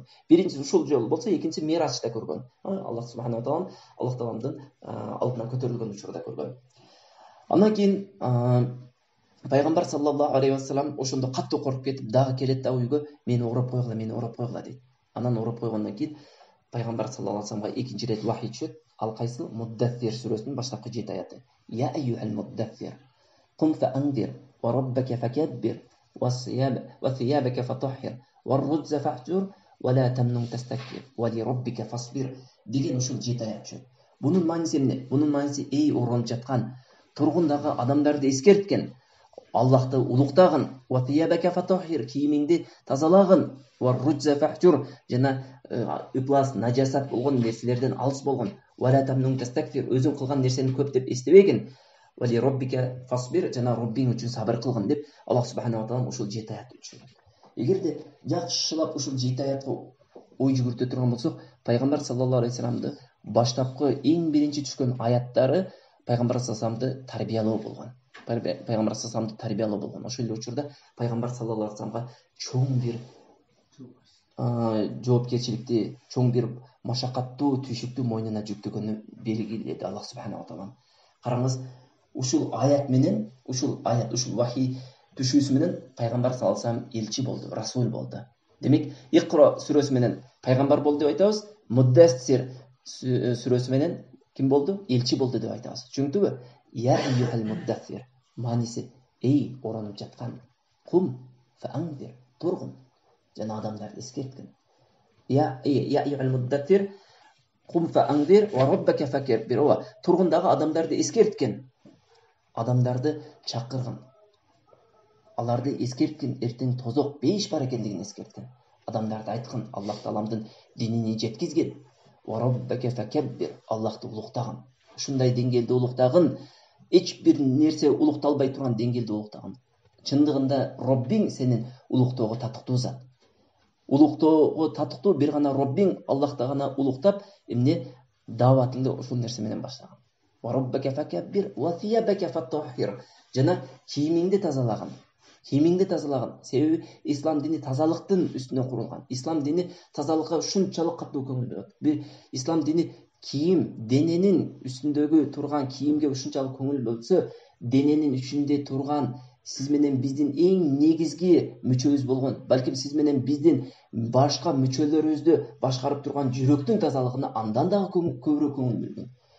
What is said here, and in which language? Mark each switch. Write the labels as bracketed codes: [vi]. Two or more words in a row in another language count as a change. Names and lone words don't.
[ky] Биринчиси ушул жолу болсо, экинчиси Миражда көргөн. [ar] الله سبحانه وتعالى [ky] алдына көтөрүлгөн учурда көргөн. Андан кийин пайгамбар [ar] صلى الله عليه وسلم [ky] ошондо катуу коркуп кетип, дагы келет да үйгө, мени ороп койгула дейт. Анан ороп койгондон кийин пайгамбар [ar] صلى الله عليه وسلم [ky] экинчи ирет вахий түшөт. Ал кайсы? Муддассир сүрөсүнүн баштапкы 7 аяты. [ar] يا أيها المدثر قم فأنذر وربك فكبر وثيابك فطهر والرجز فاهجر ولا تمنن تستكثر ولربك فاصبر [ky] деген ушул 7 аят түшөт. Бунун мааниси эмне? Бунун мааниси эй оронуп жаткан, тургундагы адамдарды эскерткен, Аллахты улуктагын, [ar] وثيابك فطهر, [ky] кийимиңди тазалагын, [ar] والرجز فاهجر, [ky] жана ыплас, нажасат болгон нерселерден алыс болгон, [ar] ولا تمنن تستكثر, [ky] өзүң кылган нерсени көп деп эстебегин, [ar] ولربك فاصبر, [ky] жана Роббиң үчүн сабыр кылгын деп [ar] الله سبحانه وتعالى [ky] ушул 7 аятты түшүргөн. Эгерде жакшылап ушул 7 аятка ой жүгүртө турган болсок, пайгамбар [ar] صلى الله عليه وسلم [ky] баштапкы эң биринчи түшкөн аяттары пайгамбар [ar] صلى الله عليه وسلم [ky] тарбиялоо болгон. Пайгамбар [ar] صلى الله عليه وسلم [ky] тарбиялоо болгон. Ошол эле учурда пайгамбар [ar] صلى الله عليه وسلم [ky] чоң бир жоопкерчиликти, чоң бир машакаттуу түйшүктү мойнуна жүктөгөнү белгиледи [ar] الله سبحانه وتعالى. [ky] Караңыз, ушул аят менен, ушул вахий түшүүсү менен пайгамбар [ar] صلى الله عليه وسلم [ky] элчи болду, расул болду. Демек, Иқро сүрөсү менен пайгамбар болду деп айтабыз, Муддассир сүрөсү менен ким болду? Элчи болду деп айтабыз. Түшүндүңбү? [ar] يا أيها المدثر, [ky] мааниси эй оронуп жаткан, [ar] قم فأنذر, [ky] тургун, жана адамдарды эскерткин. [ar] يا أيها المدثر قم فأنذر وربك فكبر, [ky] тургундагы адамдарды эскерткен, адамдарды чакыргын, аларды эскерткин, эртең тозок бейиш бар экендигин эскерткен, адамдарды айткын, Аллах Тааламдын динини жеткизген, [ar] وربك فكبر, [ky] Аллахты улуктагын, ушундай деңгээлде улуктагын, эч бир нерсе улукталбай турган деңгээлде улуктагын. Чындыгында Роббиң сенин улуктоого татыктуу зат. Улуктоого татыктуу бир гана Роббиң, Аллахты гана улуктап, эмне дааватыңды ушул нерсе менен баштаган. [ar] وربك فكبر وثيابك فطهر, [ky] жана кийимиңди тазалагын. Кийимиңди тазалагын. Себеби ислам дини тазалыктын үстүнө курулган. Ислам дини тазалыкка ушунчалык катуу көңүл берет. Бир ислам дини кийим, дененин үстүндөгү турган кийимге ушунчалык көңүл бөлсө, дененин ичинде турган сиз менен биздин эң негизги мүчөбүз болгон, балким сиз менен биздин башка мүчөлөрүбүздү башкарып турган жүрөктүн тазалыгына андан дагы көбүрөөк көңүл бөлгөн.